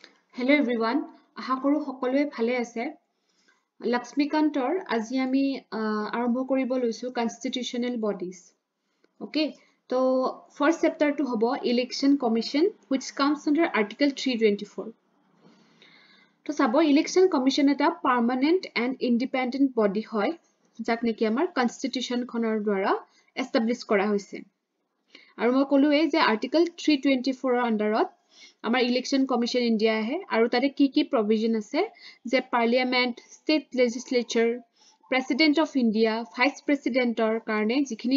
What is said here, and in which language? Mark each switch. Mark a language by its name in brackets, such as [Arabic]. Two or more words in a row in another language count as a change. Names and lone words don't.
[English] Hello everyone. [Assamese] আশা কৰো সকলোৱে ভালে আছে। লক্ষ্মীকান্তৰ আজি আমি আৰম্ভ কৰিব লৈছো [English] constitutional bodies. Okay, তো first chapter [Assamese] টো হ'ব [English] election commission which comes under article 324. [Assamese] তো চাব [English] election commission [Assamese] এটা [English] permanent and independent body [Assamese] হয় যাক নেকি আমাৰ কনষ্টিটিউচন খনৰ দ্বাৰা এষ্টাব্লিছ কৰা হৈছে। আৰু মই ক'লোৱে যে article 324 ৰ আন্ডাৰত আমাৰ [English] election commission India [Assamese] আহে আৰু তাতে কি প্ৰভিজন আছে যে [English] parliament state legislature president of India vice presidentৰ [Assamese] কাৰণে যিখিনি